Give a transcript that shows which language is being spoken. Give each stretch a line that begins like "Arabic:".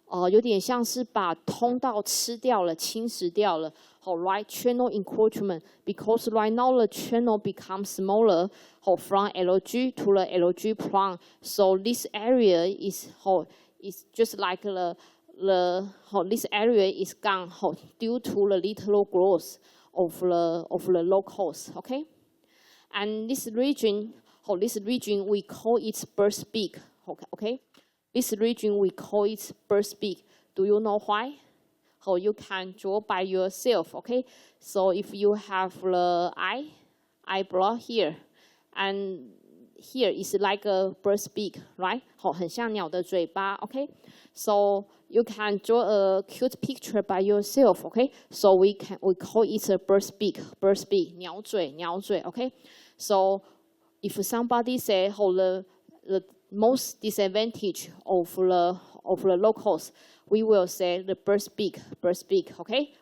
Chinese: 有点像是把通道吃掉了、侵蚀掉了。
English: Right, channel encroachment, because right now the channel becomes smaller from Lg to the Lg prime. So this area is just like this area is gone due to the lateral growth of the locus. Okay, and this region we call it burst peak. Okay, this region we call it burst peak. Do you know why? You can draw by yourself, okay? So if you have the eyebrow here, and here is like a bird's beak, right?
Chinese: 很像鸟的嘴巴, okay?
English: So you can draw a cute picture by yourself, okay? So we call it a bird's beak, 鸟嘴, okay? So if somebody say the most disadvantage of the locals, we will say the bird's beak, okay?